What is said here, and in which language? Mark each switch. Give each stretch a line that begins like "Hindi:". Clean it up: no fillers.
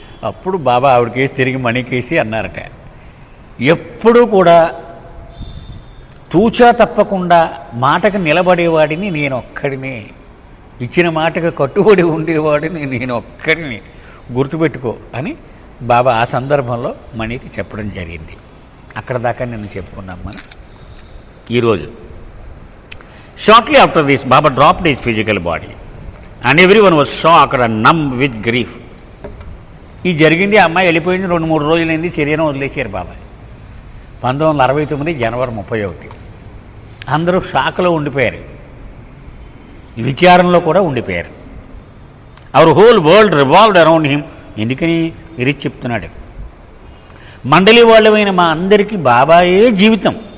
Telugu: అప్పుడు బాబా ఆవిడకేసి తిరిగి మణికేసి అన్నారట, ఎప్పుడూ కూడా తూచా తప్పకుండా మాటకు నిలబడేవాడిని నేను ఒక్కడినే, ఇచ్చిన మాటకు కట్టుబడి ఉండేవాడిని నేను ఒక్కడిని, గుర్తుపెట్టుకో అని బాబా ఆ సందర్భంలో మణికి చెప్పడం జరిగింది. అక్కడ దాకా నేను చెప్పుకున్నాం మనం ఈరోజు.
English: Shortly after this, Baba dropped his physical body and everyone was shocked and numb with grief.
Telugu: ఈ జరిగింది, అమ్మాయి వెళ్ళిపోయింది, 2-3 రోజులైంది, శరీరం వదిలేశారు బాబా. 1969 జనవరి 31. అందరూ షాక్లో ఉండిపోయారు, విచారణలో కూడా ఉండిపోయారు.
English: Our whole world revolved around him.
Telugu: ఎందుకని ఇరిచి చెప్తున్నాడు, మండలి వాళ్ళమైన మా అందరికీ బాబాయే జీవితం.